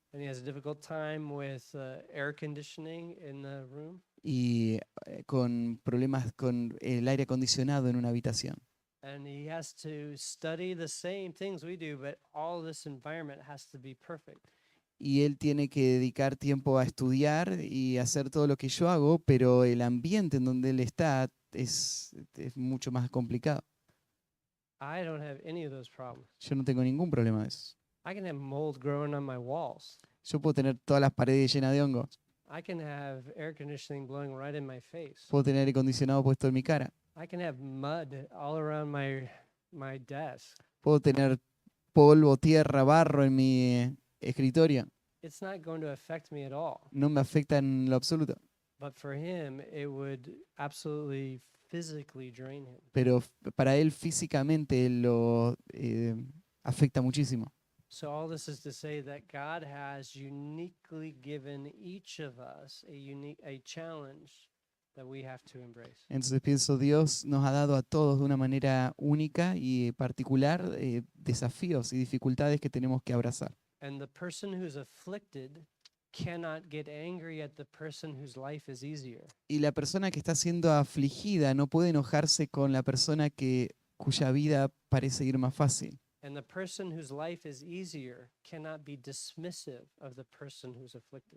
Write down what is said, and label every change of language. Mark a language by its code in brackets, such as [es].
[en] And he has a difficult time with air conditioning in the room. [es] Y con problemas con el aire acondicionado en una habitación. [en] And he has to study the same things we do, but all this environment has to be perfect. [es] Y él tiene que dedicar tiempo a estudiar y hacer todo lo que yo hago, pero el ambiente en donde él está es mucho más complicado. [en] I don't have any of those problems. [es] Yo no tengo ningún problema de eso. [en] I can have mold growing on my walls. [es] Yo puedo tener todas las paredes llenas de hongos. [en] I can have air conditioning blowing right in my face. [es] Puedo tener aire acondicionado puesto en mi cara. [en] I can have mud all around my desk. [es] Puedo tener polvo, tierra, barro en mi escritorio. [en] It's not going to affect me at all. [es] No me afecta en lo absoluto. [en] But for him, it would absolutely physically drain him. [es] Pero para él físicamente lo afecta muchísimo. [en] So all this is to say that God has uniquely given each of us a challenge that we have to embrace. [es] Entonces pienso, Dios nos ha dado a todos de una manera única y particular desafíos y dificultades que tenemos que abrazar. [en] And the person who's afflicted cannot get angry at the person whose life is easier. [es] Y la persona que está siendo afligida no puede enojarse con la persona cuya vida parece ir más fácil. [en] And the person whose life is easier cannot be dismissive of the person who's afflicted.